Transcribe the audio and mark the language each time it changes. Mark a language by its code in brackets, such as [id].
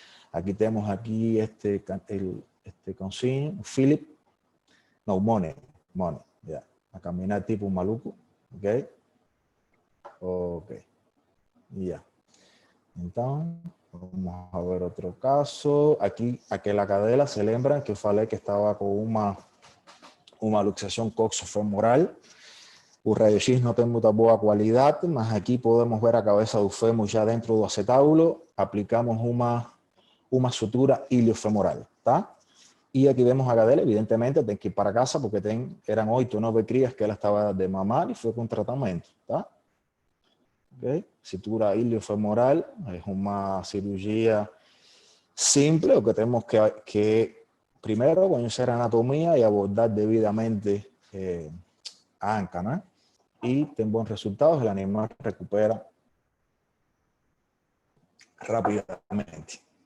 [es] Aquí tenemos este consigno, Philip, no, Mone, ya, a caminar tipo un maluco, ok, ya. Entonces, vamos a ver otro caso. Aquí, aquella [pt] cadela se lembra que falei [es] que estaba con una luxación coxofemoral. [pt] O raio-x no tem muita boa qualidade, mas aqui podemos ver a cabeça do fêmur já dentro do acetábulo. Aplicamos uma sutura iliofemoral, tá? E aqui vemos a cadela, evidentemente tem que ir para casa porque eram 8 ou 9 crias que ela estava de mamar e foi com tratamento, tá? Okay. [es] Sutura iliofemoral es una cirugía simple, lo que tenemos que primero conocer anatomía y abordar debidamente a ANCA, ¿no? Y ten buenos resultados, el animal recupera rápidamente.